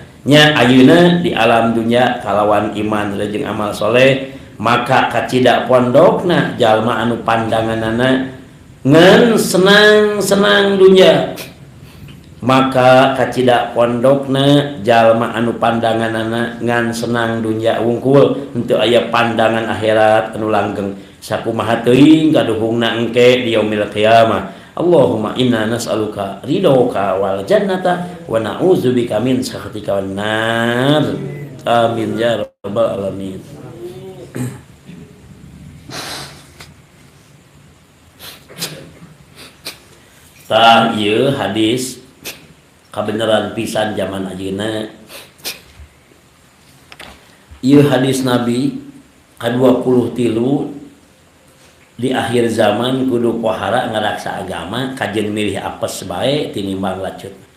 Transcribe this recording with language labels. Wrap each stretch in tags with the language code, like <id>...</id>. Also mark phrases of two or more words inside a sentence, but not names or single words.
<su>Nya ayeuna di alam dunya kalawan iman jeung amal soleh, maka kacida pondokna jalma anu pandanganana ngan senang-senang dunya, maka kacida pondokna jalma anu pandanganana ngan senang dunya wungkul henteu aya pandangan akhirat anu langgeng. Sakumaha teuing kaduhungna engke di</su> <ar>يوم القيامة. اللهم إنا نسألك رضاك والجنة ونعوذ بك من سخطك والنار. آمين يا رب العالمين.</ar> <su>Tah ieu hadis kabeneran pisan zaman ayeuna. Ieu hadis Nabi ka-23 di akhir zaman kudu pohara ngaraksa agama, kajen milih apes bae tinimbang lacut.</su>